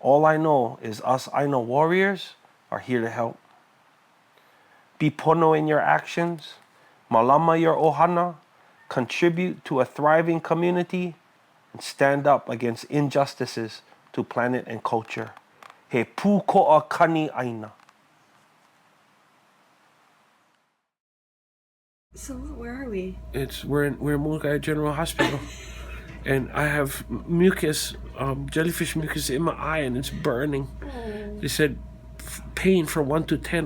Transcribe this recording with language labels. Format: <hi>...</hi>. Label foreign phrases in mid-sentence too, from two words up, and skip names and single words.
<en>All I know is us ʻāina warriors are here to help. Be pono in your actions, malama your ohana, contribute to a thriving community, and stand up against injustices to planet and culture.</en> <haw>He pūkoʻa kani ʻāina.</haw> <en>So where are we? We're in Moloka'i General Hospital, and I have mucus, jellyfish mucus in my eye, and it's burning. Oh. They said pain from 1 to 10.</en>